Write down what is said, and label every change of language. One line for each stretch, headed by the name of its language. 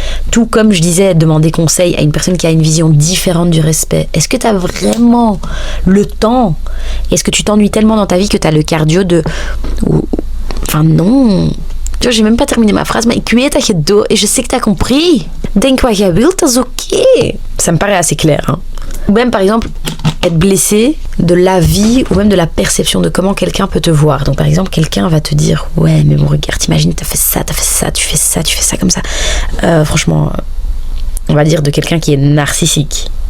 French: Tout comme je disais, demander conseil à une personne qui a une vision différente du respect. Est-ce que tu as vraiment le temps? Est-ce que tu t'ennuies tellement dans ta vie que tu as le cardio de... Enfin non. Tu vois, j'ai même pas terminé ma phrase, mais
Dutch: ik weet dat je het doet
French: et je sais que tu as compris.
Dutch: Denk wat jij wilt, dat is ok.
French: Ça me paraît assez clair. Hein. Ou même par exemple... être blessé de la vie ou même de la perception de comment quelqu'un peut te voir. Donc par exemple, quelqu'un va te dire « Ouais, mais bon, regarde, t'imagines, tu fais ça, tu fais ça comme ça. » Franchement, on va dire de quelqu'un qui est narcissique.